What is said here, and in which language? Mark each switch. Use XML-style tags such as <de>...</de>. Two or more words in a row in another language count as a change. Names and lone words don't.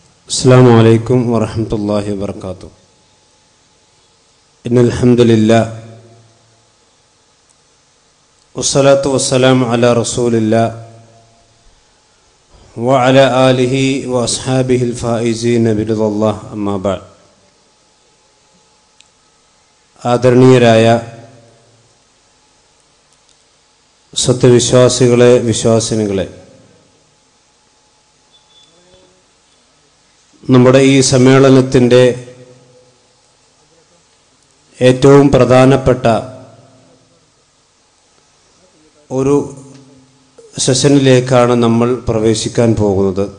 <ar>السلام عليكم ورحمة الله وبركاته. إن الحمد لله والصلاة والسلام على رسول الله وعلى آله وأصحابه الفائزين برضا الله أما بعد.</ar> <ml>ആദരണീയരായ സത്യവിശ്വാസികളെ, വിശ്വാസിനികളെ, നമ്മുടെ ഈ സമ്മേളനത്തിൻ്റെ ഏറ്റവും പ്രധാനപ്പെട്ട ഒരു സെഷനിലേക്കാണ് നമ്മൾ പ്രവേശിക്കാൻ പോകുന്നത്.</ml>